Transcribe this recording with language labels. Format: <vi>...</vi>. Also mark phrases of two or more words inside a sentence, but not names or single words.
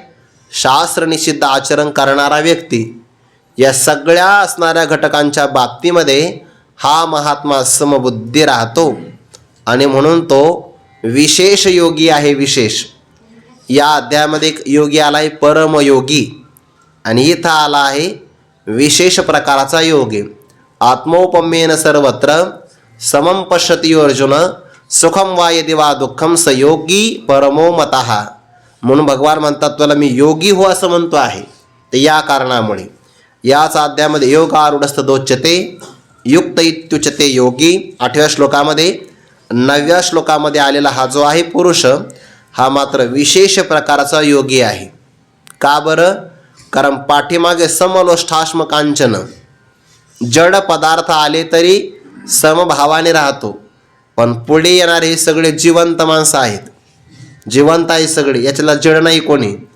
<mr>शास्त्रनिषिद्ध आचरण करणारा व्यक्ती. या सगळ्या असणाऱ्या घटकांच्या बाबतीमध्ये हा महात्मा समबुद्धी राहतो, आणि म्हणून तो विशेष योगी आहे. विशेष या अध्यायामध्ये एक योगी आला आहे परमयोगी, आणि इथं आला आहे विशेष प्रकाराचा योगी.</mr> <sa>आत्मोपम्येन सर्वत्र समं पश्यति अर्जुन सुखम वा यदि वा दुःखम स योगी परमो मतः.</sa> <mr>म्हणून भगवान म्हणतात तुला मी योगी हो असं म्हणतो आहे. तर या कारणामुळे याच अध्यायामध्ये</mr> <sa>योगारूढस्थ दोच्यते युक्त इत्युच्यते योगी</sa> <mr>8व्या श्लोकामध्ये. 9व्या श्लोकामध्ये आलेला हा जो आहे पुरुष हा मात्र विशेष प्रकाराचा योगी आहे. का बरं? कारण पाठीमागे</mr> <sa>समलोष्ठाश्म कांचन</sa> <mr>जड पदार्थ आले तरी समभावाने राहतो, पण पुढे येणारे हे सगळे जिवंत माणसं आहेत, जिवंत आहे सगळे, याच्याला जड नाही कोणी.</mr>